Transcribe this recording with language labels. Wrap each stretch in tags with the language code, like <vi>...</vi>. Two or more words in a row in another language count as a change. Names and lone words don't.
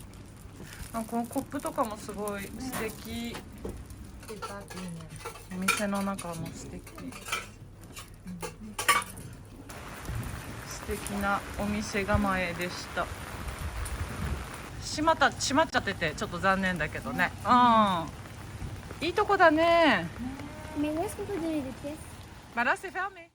<ja>あ、このコップとかもすごい素敵。お店の中も素敵。素敵なお店構えでした。閉まっちゃっててちょっと残念だけどね。うん。いいとこだね。</ja> <fr>Mais où est-ce qu'on peut donner des pièces? Bah là c'est fermé.</fr>